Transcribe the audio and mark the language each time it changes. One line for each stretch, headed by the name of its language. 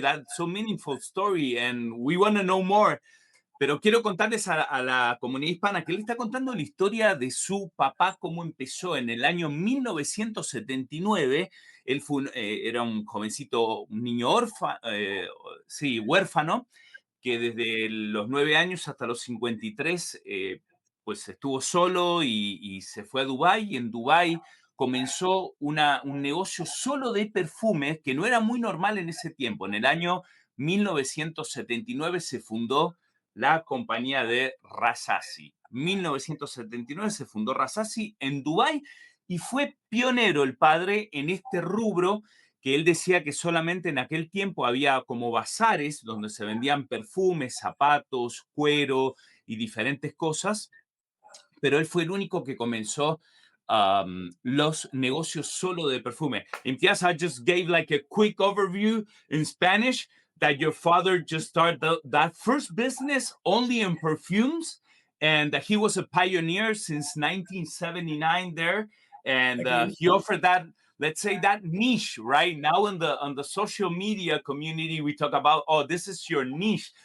English: That's so meaningful story, and we want to know more.
Spanish: Pero quiero contarles a la comunidad hispana que él está contando la historia de su papá, cómo empezó en el año 1979. Él era un jovencito, un niño sí, huérfano, que desde los 9 años hasta los 53, pues estuvo solo y se fue a Dubái. Y en Dubái comenzó un negocio solo de perfumes que no era muy normal en ese tiempo. En el año 1979 se fundó la compañía de RASASI. 1979 se fundó RASASI en Dubái y fue pionero el padre en este rubro, que él decía que solamente en aquel tiempo había como bazares donde se vendían perfumes, zapatos, cuero y diferentes cosas, pero él fue el único que comenzó los negocios solo de perfume.
English: Imtiyaz, I just gave like a quick overview in Spanish that your father just started that first business only in perfumes, and that he was a pioneer since 1979 there, and Agree. he offered that, let's say, that niche. Right now in the on the social media community, we talk about, oh, this is your niche.